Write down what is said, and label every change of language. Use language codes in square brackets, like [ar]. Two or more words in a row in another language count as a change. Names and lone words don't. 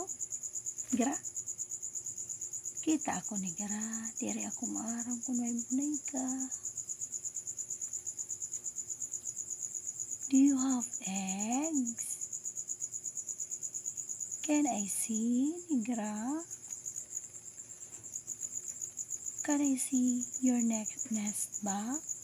[war] Negra? Kita ako, Negra. Diri ako maaraw kung may bunay ka. [en] Do you have eggs? Can I see, Negra? Can I see your nest box?